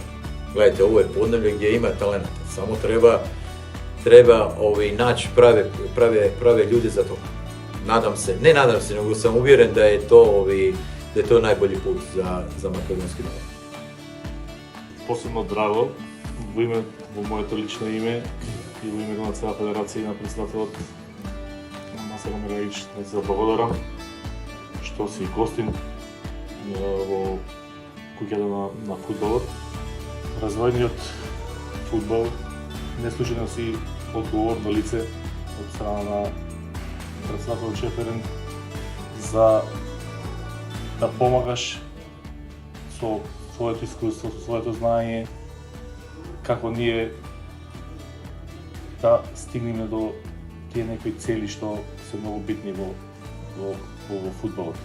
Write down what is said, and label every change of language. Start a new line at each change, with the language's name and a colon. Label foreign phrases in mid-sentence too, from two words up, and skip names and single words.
Croatian: Gledajte, ovo je podneblje gdje ima talenta, samo treba naći prave ljude za to. Ne nadam se, nego sam uvjeren da je to najbolji put za makedonski nogomet. Posebno drago,
Macedonian: во моето лично име и во името на цела федерација и на председателот Насер Омегаич, да се благодарам што си гостин во куќата на фудбалот. Развојниот фудбал не случајно си одговорно лице од страна на председател Чеферин за да помагаш со своето искуство, со своето знаење, како ние да стигнеме до тие некои цели што се многу битни во фудбалот.